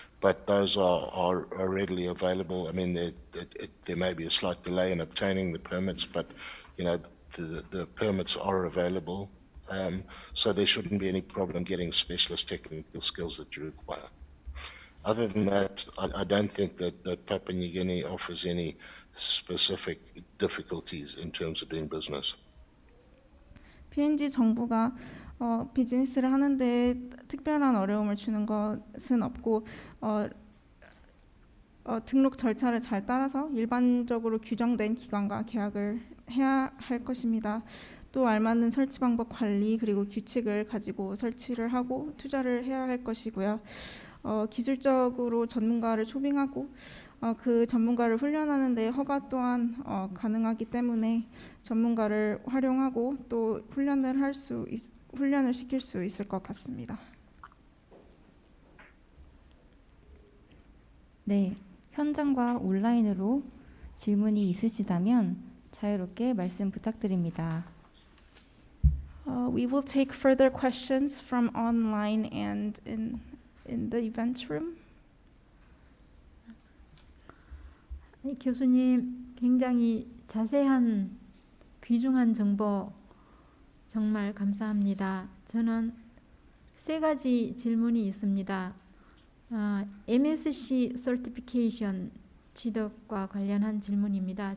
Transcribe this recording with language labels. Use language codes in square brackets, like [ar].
[en] but those are readily available. I mean, there may be a slight delay in obtaining the permits, but you know, the permits are available. So there shouldn't be any problem getting specialist technical skills that you require. Other than that, I don't think that Papua New Guinea offers any specific difficulties in terms of doing business. [ko] PNG 정부가 비즈니스를 하는데 특별한 어려움을 주는 것은 없고 등록 절차를 잘 따라서 일반적으로 규정된 기관과 계약을 해야 할 것입니다. 또 알맞는 설치 방법 관리 그리고 규칙을 가지고 설치를 하고 투자를 해야 할 것이고요. 기술적으로 전문가를 초빙하고 그 전문가를 훈련하는 데 허가 또한 가능하기 때문에 전문가를 활용하고 또 훈련을 시킬 수 있을 것 같습니다. 네, 현장과 온라인으로 질문이 있으시다면 자유롭게 말씀 부탁드립니다. [en] We will take further questions from online and in the event room. [ko] 네, 교수님, 굉장히 자세한 귀중한 정보 정말 감사합니다. 저는 세 가지 질문이 있습니다. MSC Certification 취득과 관련한 질문입니다.